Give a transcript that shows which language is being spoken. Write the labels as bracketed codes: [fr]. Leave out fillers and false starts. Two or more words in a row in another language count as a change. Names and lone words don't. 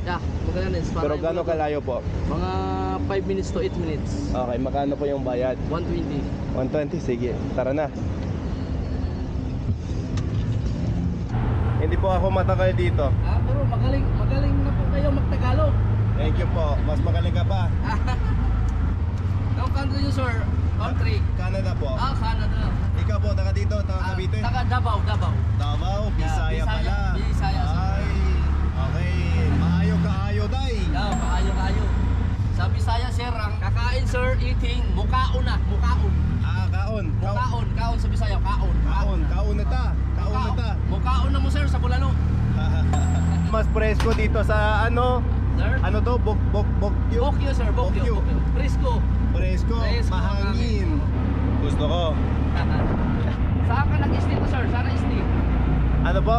[en] Yeah, Magallanes. [tl] Pero Para gaano yung- kalayo po? Mga 5 [en] minutes to 8 minutes. [tl] Okay, magkano po yung bayad? 120. 120, sige. Tara na. Hindi po ako matagal dito. Pero magaling na po kayo magtagalog. [en] Thank you [tl] po. Mas magaling ka pa. Ang country nyo, sir? Country. Canada po. Canada. Ikaw po, taga dito, taga Cavite? Taga Davao. Davao, Bisaya pala. Bisaya, sir. Ay, [ceb] okay. Maayo day. [en] Yeah, [ceb] maayo. [tl] Sa Bisaya, sir, ang kakain, sir, eating, [ceb] mukaon na. Mukaon. Kaon. Kaon sa Bisaya, kaon. Kaon na ta. Mukaon na mo, sir, sa Bulalo. [tl] Mas presko dito sa ano? Sir? Ano to? Bokyo? Bokyo, sir, Bokyo. Frisco. Presko, mahangin. Gusto ko. Saan ka nag-stay to, sir? Saan nag-stay? Ano po?